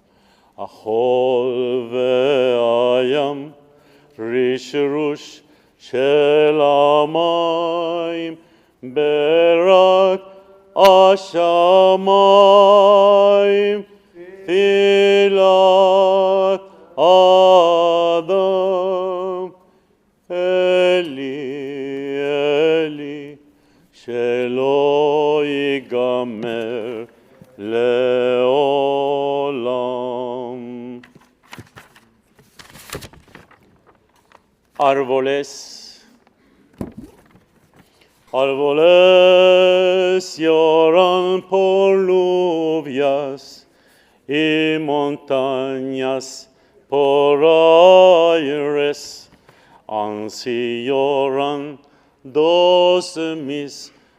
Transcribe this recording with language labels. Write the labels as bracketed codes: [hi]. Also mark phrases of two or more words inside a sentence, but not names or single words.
[he] החול והים, רשרוש של המים, ברק השמיים, תפילת האדם. אלי, אלי, שלא ייגמר לעולם. [es] Árboles lloran por lluvias y montañas por aires, así lloran dos mis